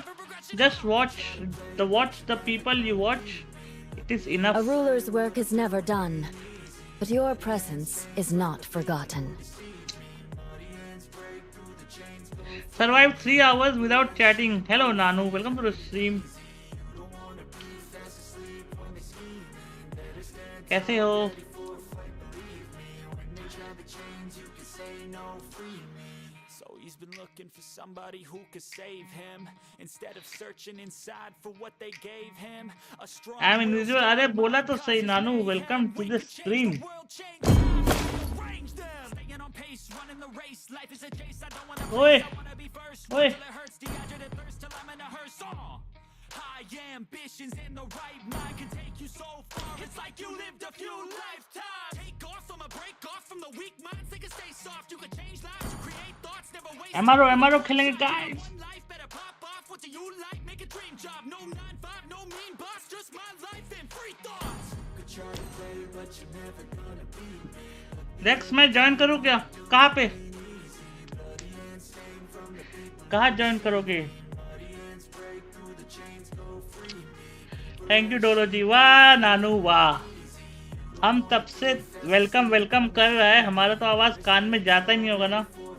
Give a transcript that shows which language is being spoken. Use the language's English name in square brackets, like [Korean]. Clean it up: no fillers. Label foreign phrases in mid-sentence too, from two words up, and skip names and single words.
[English] Just watch the people you watch. It is enough. A ruler's work is never done, but your presence is not forgotten. Survived 3 hours without chatting. Hello Nanu, welcome to the stream. [Hindi] कैसे हो? [English] He's been looking for somebody who could save him instead of searching inside for what they gave him. A strong I'm invisible. [Hindi] अरे बोला तो सही नानू. [English] Welcome to the stream. ओए ओए high ambitions in the right mind can take you so far. It's like you lived a few lifetimes. Take off from a break off from the weak minds. They can stay soft. You can change lives. You create thoughts. Never waste. [Hindi] MRO खेलेंगे guys. [English] One life better pop off. What do you like? Make a dream job. No 9-5. No mean boss. Just my life and free thoughts. Could try to play, but you're never gonna beat me. [Hindi] Rex मैं join करूँ क्या? कहाँ पे? कहाँ join करोगे? [English] Thank you डोलो जी। [Hindi] वाह नानू वाह, हम तब से [English] welcome welcome [Hindi] कर रहे हैं, हमारा तो आवाज कान में जाता ही नहीं होगा ना।